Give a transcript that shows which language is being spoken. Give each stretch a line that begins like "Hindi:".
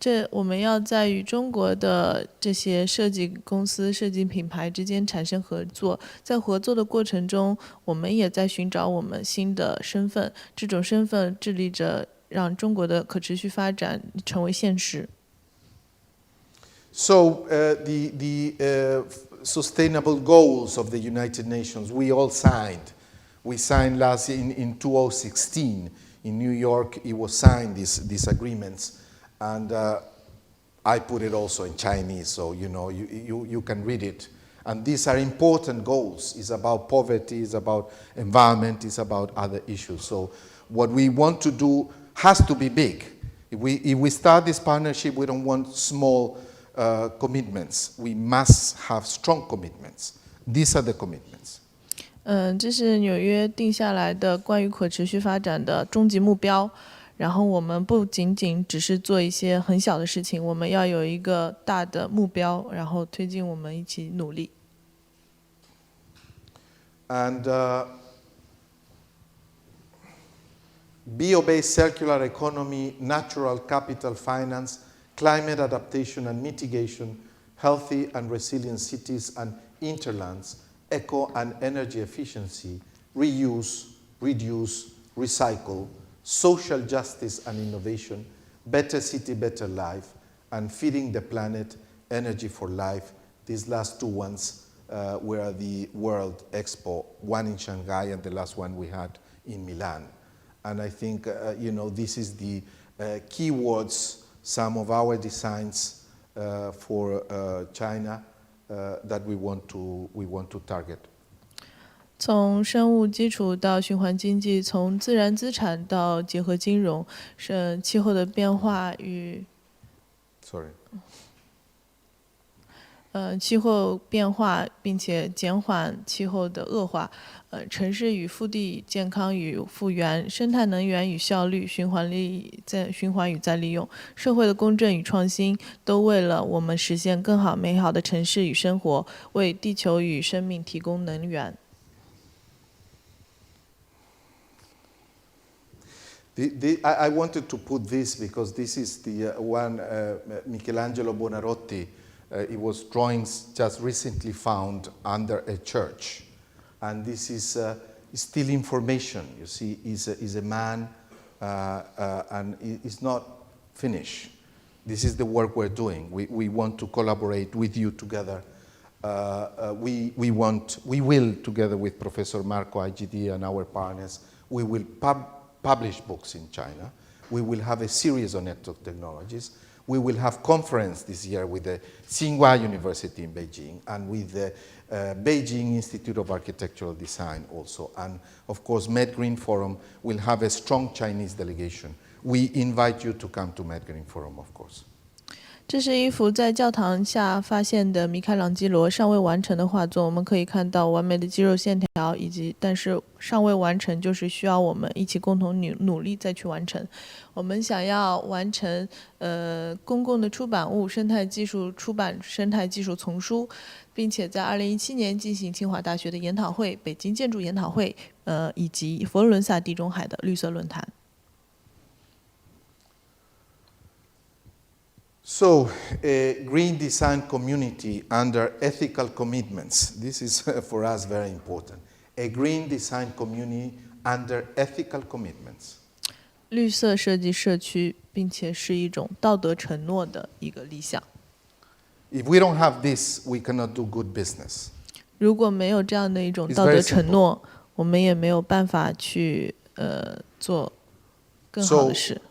Chinese: 我们要在与中国的这些设计公司、设计品牌之间产生合作，在合作的过程中，我们也在寻找我们新的身份，这种身份致力着让中国的可持续发展成为现实。
English: So the sustainable goals of the United Nations, we all signed. We signed last in 2016 in New York. It was signed these agreements, and I put it also in Chinese, so you can read it. And these are important goals. It's about poverty. It's about environment. It's about other issues. So what we want to do has to be big. If we start this partnership, we don't want small commitments. We must have strong commitments. These are the commitments.
Chinese: 这是纽约定下来的关于可持续发展的终极目标。然后我们不仅仅只是做一些很小的事情，我们要有一个大的目标，然后推进我们一起努力。
English: And bio-based circular economy, natural capital finance, climate adaptation and mitigation, healthy and resilient cities and interlands, eco and energy efficiency, reuse, reduce, recycle, social justice and innovation, better city, better life, and feeding the planet, energy for life. These last two ones were the World Expo, one in Shanghai and the last one we had in Milan. And I think, this is the keywords, some of our designs for China that we want to target.
Chinese: 从生物基础到循环经济，从自然资产到结合金融，是气候的变化与气候变化，并且减缓气候的恶化。城市与腹地健康与复原，生态能源与效率，循环与再利用，社会的公正与创新，都为了我们实现更好美好的城市与生活，为地球与生命提供能源。
English: I wanted to put this because this is the one Michelangelo Buonarroti. It was drawings just recently found under a church, and this is still information. You see, is a man, and it's not finished. This is the work we're doing. We want to collaborate with you together. We will, together with Professor Marco IGD and our partners, we will publish books in China. We will have a series on network technologies. We will have conference this year with the Tsinghua University in Beijing and with the Beijing Institute of Architectural Design also. And of course, MedGreen Forum will have a strong Chinese delegation. We invite you to come to MedGreen Forum, of course.
Chinese: 这是一幅在教堂下发现的米开朗基罗尚未完成的画作，我们可以看到完美的肌肉线条，但是尚未完成，就是需要我们一起共同努力再去完成。我们想要完成公共的出版物生态技术出版生态技术丛书，并且在2017年进行清华大学的研讨会、北京建筑研讨会，以及佛罗伦萨地中海的绿色论坛。
English: So, a green design community under ethical commitments. This is for us very important. A green design community under ethical commitments.
Chinese: 绿色设计社区，并且是一种道德承诺的一个理想。
English: If we don't have this, we cannot do good business.
Chinese: 如果没有这样的一种道德承诺，我们也没有办法去做更好的事。